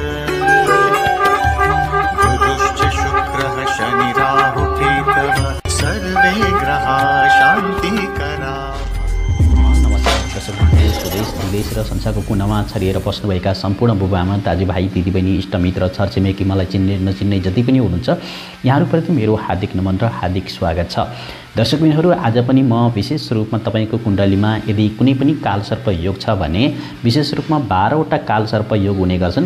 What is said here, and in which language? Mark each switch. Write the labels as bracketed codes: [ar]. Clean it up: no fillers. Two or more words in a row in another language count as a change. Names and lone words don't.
[sa] बुधश्च शुक्रः शनि राहु केतवः सर्वे ग्रहाः शान्तिकरा। [ne] देश विदेश र संसारको कुनामा छरिएर बस्नुभएका सम्पूर्ण बुबाआमा दाजुभाइ दिदीबहिनी इष्टमित्र छरछिमेकी मलाई चिन्ने नचिन्ने जति पनि हुनुहुन्छ यहाँहरूप्रति मेरो हार्दिक नमन र हार्दिक स्वागत छ। दर्शकबिनहरू, आज पनि म विशेष रूपमा तपाईँको कुण्डलीमा यदि कुनै पनि कालसर्प योग छ भने विशेष रूपमा 12वटा कालसर्प योग हुने गर्छन्।